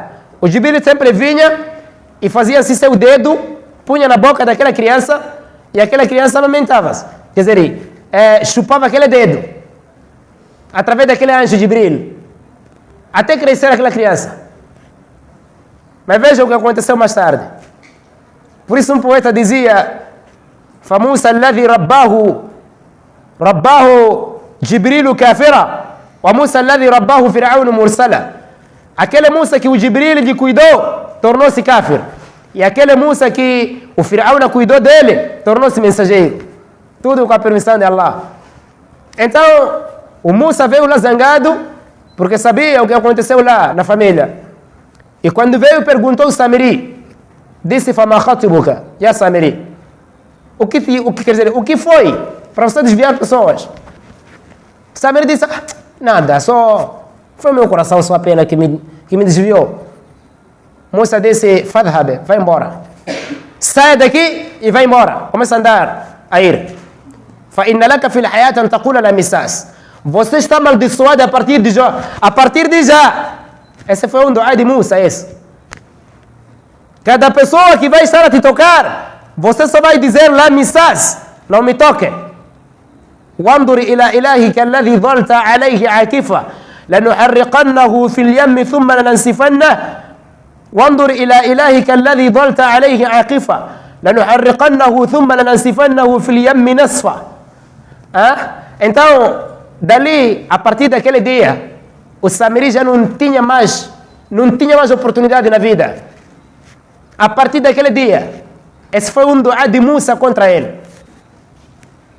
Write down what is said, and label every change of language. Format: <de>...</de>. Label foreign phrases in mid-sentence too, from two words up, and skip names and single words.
<pt>O Jibril sempre vinha e fazia assim seu dedo, punha na boca daquela criança e aquela criança amamentava-se. Quer dizer, chupava aquele dedo através daquele anjo Jibril até crescer aquela criança. Mas veja o que aconteceu mais tarde. Por isso um poeta dizia,</pt> <ar>فموسى الذي رباه جبريل كافرا وموسى الذي رباه فرعون مرسلا.</ar> <pt>Aquele Musa que o Jibril lhe cuidou tornou-se kafir, e aquele Musa que o Fir'auna cuidou dele tornou-se mensageiro. Tudo com a permissão de Allah. Então o Musa veio lá zangado porque sabia o que aconteceu lá na família. E quando veio perguntou ao Samiri, disse,</pt> <ar>فما خطبك، يا سامري,</ar> <pt>o que quer dizer, o que foi para você desviar pessoas? Samiri disse, nada, só foi meu coração, só a pena que me desviou. Musa disse, fadhhab, vai embora. Sai daqui e vai embora. Começa a andar, a ir.</pt> <ar>فإن لك في الحياة أن تقول لا مساس.</ar> <pt>Você está amaldiçoado a partir de já. A partir de já. Esse foi um dua de Musa, esse. Cada pessoa que vai estar a te tocar, você só vai dizer</pt> <ar>لا مساس,</ar> <pt>não me toque.</pt> <ar>وانظر إلى إلهك الذي ظلت عليه عاكفا لنحرقنه في اليم ثم لننسفنه وانظر إلى إلهك الذي ظلت عليه عاكفا لنحرقنه ثم لننسفنه في اليم نسفا.</ar> <pt>Então, dali, a partir daquele dia, o Samiri já não tinha mais oportunidade na vida. A partir daquele dia, esse foi um dua de Musa contra ele.</pt>